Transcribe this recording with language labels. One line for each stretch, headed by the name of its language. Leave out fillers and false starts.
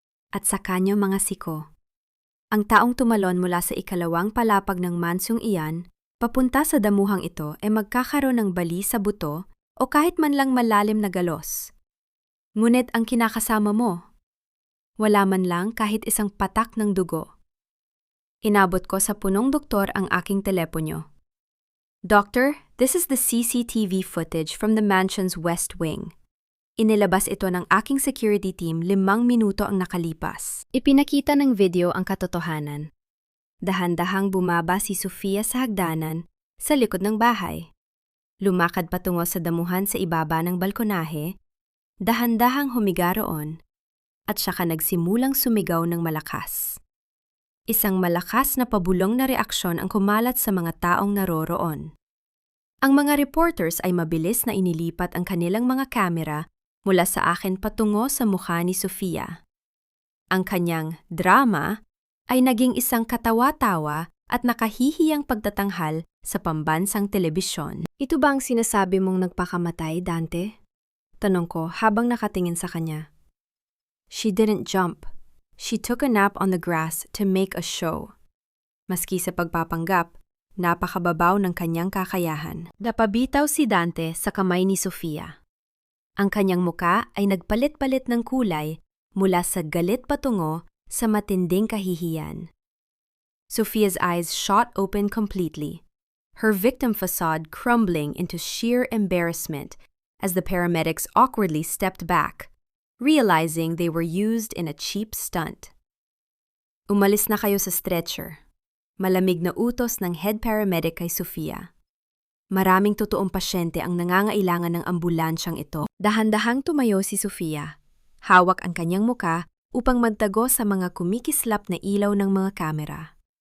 Filipino: At sa kanyang mga siko. Ang taong tumalon mula sa ikalawang palapag ng mansyong iyan, papunta sa damuhang ito ay magkakaroon ng bali sa buto o kahit man lang malalim na galos. Ngunit ang kinakasama mo, wala man lang kahit isang patak ng dugo. Inabot ko sa punong doktor ang aking telepono.
English: Doctor, this is the CCTV footage from the mansion's West Wing.
Filipino: Inilabas ito ng aking security team 5 minuto ang nakalipas. Ipinakita ng video ang katotohanan. Dahan-dahang bumaba si Sofia sa hagdanan sa likod ng bahay. Lumakad patungo sa damuhan sa ibaba ng balkonahe, dahan-dahang humiga roon, at saka nagsimulang sumigaw ng malakas. Isang malakas na pabulong na reaksyon ang kumalat sa mga taong naroroon. Ang mga reporters ay mabilis na inilipat ang kanilang mga kamera mula sa akin patungo sa mukha ni Sofia. Ang kanyang drama ay naging isang katawa-tawa at nakahihiyang pagtatanghal sa pambansang telebisyon. Ito ba ang sinasabi mong nagpakamatay, Dante? Tanong ko habang nakatingin sa kanya.
English: She didn't jump. She took a nap on the grass to make a show.
Filipino: Maski sa pagpapanggap, napakababaw ng kanyang kakayahan. Napabitaw si Dante sa kamay ni Sofia. Ang kanyang muka ay nagpalit-palit ng kulay mula sa galit patungo sa matinding kahihiyan.
English: Sofia's eyes shot open completely, her victim facade crumbling into sheer embarrassment as the paramedics awkwardly stepped back, realizing they were used in a cheap stunt.
Filipino: Umalis na kayo sa stretcher. Malamig na utos ng head paramedic kay Sofia. Maraming totoong pasyente ang nangangailangan ng ambulansyang ito. Dahan-dahang tumayo si Sofia. Hawak ang kanyang muka upang magtago sa mga kumikislap na ilaw ng mga kamera.